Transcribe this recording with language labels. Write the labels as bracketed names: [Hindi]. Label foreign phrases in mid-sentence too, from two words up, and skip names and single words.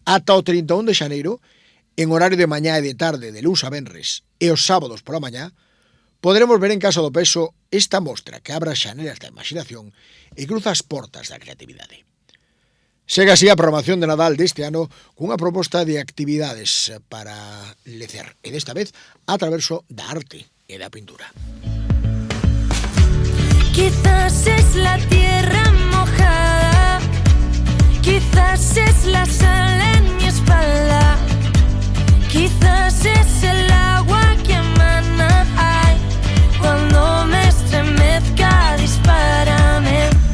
[Galician] Ata o 31 de xaneiro, en horario de mañá e de tarde, de luns a venres, e os sábados pola mañá, poderemos ver en Casa do Peso esta mostra que abra as xanelas da imaginación e cruza as portas da creatividade. Segue así a programación de Nadal deste ano cunha proposta de actividades para lecer, e desta vez a traverso da arte e da pintura. [Spanish] Quizás es la tierra mojada, quizás es la sal en mi espalda, quizás es el agua que emana, ay, cuando me estremezca, dispárame.